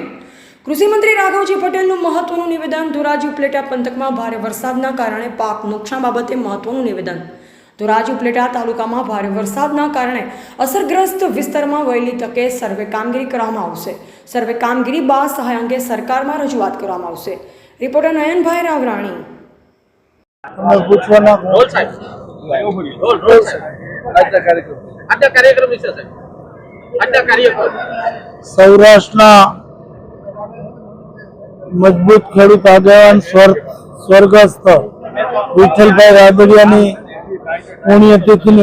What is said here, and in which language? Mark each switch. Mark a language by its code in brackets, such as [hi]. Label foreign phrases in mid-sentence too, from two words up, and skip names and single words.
[gu] કૃષિ મંત્રી રાઘવજી પટેલનું મહત્વનું નિવેદન। ધોરાજી ઉપલેટા પંથકમાં ભારે વરસાદના કારણે પાક નુકસાન બાબતે મહત્વનું નિવેદન। ધોરાજી ઉપલેટા તાલુકામાં ભારે વરસાદના કારણે અસરગ્રસ્ત વિસ્તારમાં વહેલી તકે સર્વે કામગીરી કરવામાં આવશે। સર્વે કામગીરી બાદ સહાય અંગે સરકારમાં રજૂઆત કરવામાં આવશે। रिपोर्टर नयनभाई रावराणी। સૌરાષ્ટ્ર મજબૂત ખેડૂત આગેવાન સ્વર્ગસ્થ વિઠ્ઠલભાઈ રાદડિયાની પુણ્યતિથિની